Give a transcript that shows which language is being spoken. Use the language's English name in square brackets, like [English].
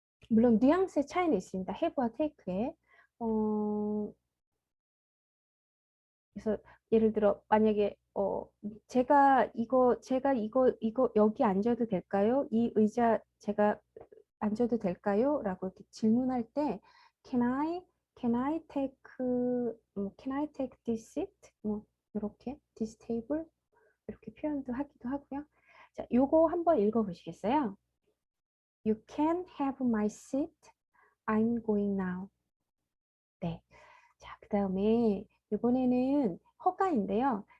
[Korean] 물론 뉘앙스의 차이는 있습니다. have와 take에. 그래서 예를 들어 만약에 제가 이거 여기 앉아도 될까요? 이 의자 제가 앉아도 될까요? [English] 라고 이렇게 질문할 때 can I take this seat? [Korean] 이렇게 this table 이렇게 표현도 하기도 하고요. [English] 자, 요거 한번 읽어 보시겠어요? You can have my seat. I'm going now. 네. [Korean] 자, 그 다음에 이번에는 허가인데요.